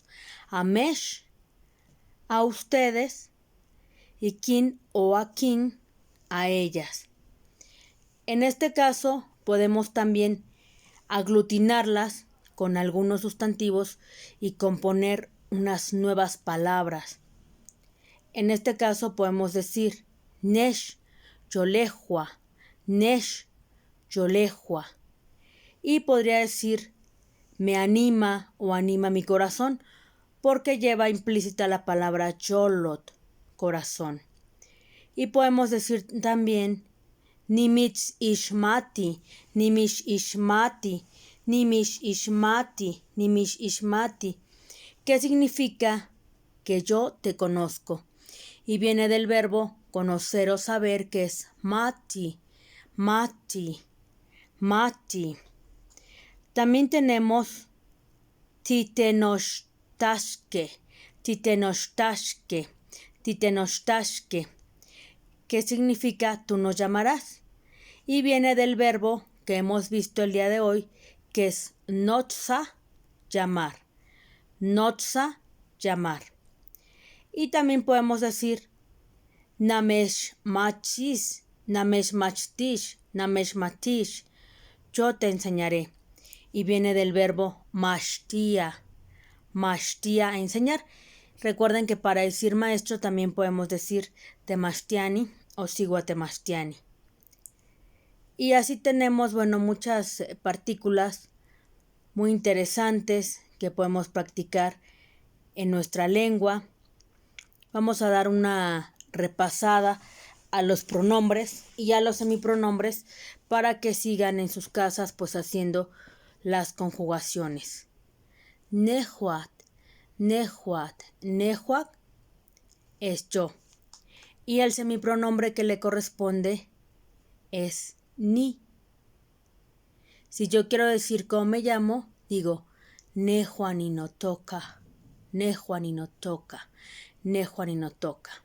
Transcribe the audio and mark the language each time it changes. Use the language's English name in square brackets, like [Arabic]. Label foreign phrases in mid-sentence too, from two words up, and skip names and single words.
[Spanish] Amesh, a ustedes, y kin o a kin, a ellas. En este caso podemos también aglutinarlas con algunos sustantivos y componer unas nuevas palabras. En este caso podemos decir [Nahuatl languages] nesh, yolejua, nesh, yolejua. [Spanish] Y podría decir me anima o anima mi corazón, porque lleva implícita la palabra yolot, corazón. Y podemos decir también [Nahuatl languages] nimitz ishmati, nimish ishmati, nimish ishmati, nimish ishmati, [Spanish] que significa que yo te conozco. Y viene del verbo conocer o saber, que es [Nahuatl languages] mati, mati, mati. [Spanish] También tenemos [Nahuatl languages] titenoshtashke, titenoshtashke, titenoshtashke, [Spanish] que significa tú nos llamarás. Y viene del verbo que hemos visto el día de hoy, que es notza, llamar. Notza, llamar. Y también podemos decir [Nahuatl languages] namesh machis, namesh machtish, namesh matish, [Spanish] yo te enseñaré. Y viene del verbo [Nahuatl languages] mashtia, mashtia, [Spanish] enseñar. Recuerden que para decir maestro también podemos decir temashtiani o [Nahuatl languages] sigua temashtiani. [Spanish] Y así tenemos, muchas partículas muy interesantes que podemos practicar en nuestra lengua. Vamos a dar una repasada a los pronombres y a los semipronombres para que sigan en sus casas pues haciendo las conjugaciones. [Nahuatl languages] Nehuat, nehuat, nehuac [Spanish] es yo. Y el semipronombre que le corresponde es ni. Si yo quiero decir cómo me llamo, digo [Nahuatl languages] nehuaninotoca, nehuaninotoca, nehuaninotoca.